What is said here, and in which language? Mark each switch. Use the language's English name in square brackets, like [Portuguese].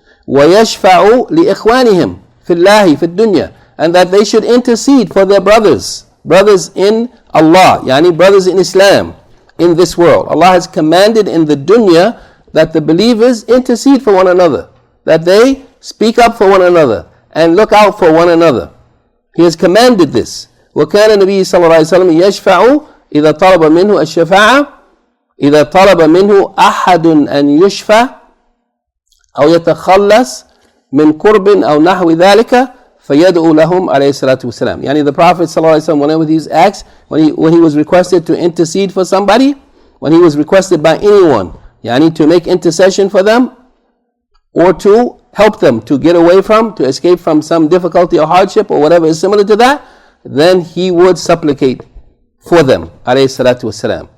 [Arabic] وَيَشْفَعُوا لِإِخْوَانِهِمْ فِي اللَّهِ فِي الدُّنْيَا, [English] and that they should intercede for their brothers in Allah, yani brothers in Islam, in this world. Allah has commanded in the dunya that the believers intercede for one another, that they speak up for one another and look out for one another. He has commanded this. [Arabic] وَكَانَ النَّبِيُّ صلى الله عليه وسلم يشفع إذا طلب منه الشفاعة إذا طلب منه أحد أن يشفع أو يتخلص من قرب أو نحو ذلك فيدعو لهم عليه الصلاة والسلام. [English] Yani the Prophet [Arabic] صلى الله عليه وسلم, [English] whenever these acts, when he was requested to intercede for somebody, when he was requested by anyone, yani to make intercession for them or to help them to get away from, to escape from some difficulty or hardship or whatever is similar to that, then he would supplicate for them, alayhi salatu wasalam.